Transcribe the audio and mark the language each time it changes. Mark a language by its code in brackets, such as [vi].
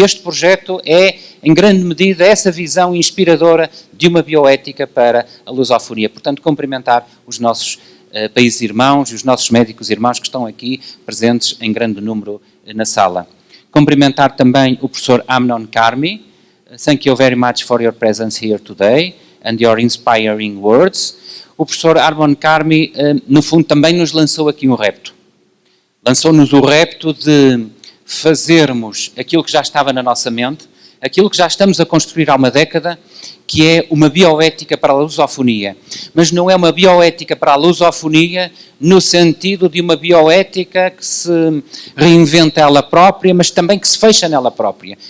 [pt] E este projeto é, em grande medida, essa visão inspiradora de uma bioética para a lusofonia. Portanto, cumprimentar os nossos países irmãos e os nossos médicos irmãos que estão aqui presentes em grande número na sala. Cumprimentar também o professor Amnon Karmi. [en] Thank you very much for your presence here today and your inspiring words. [pt] O professor Amnon Karmi, no fundo, também nos lançou aqui um repto. Lançou-nos o repto de fazermos aquilo que já estava na nossa mente, aquilo que já estamos a construir há uma década, que é uma bioética para a lusofonia. Mas não é uma bioética para a lusofonia no sentido de uma bioética que se reinventa ela própria, mas também que se fecha nela própria.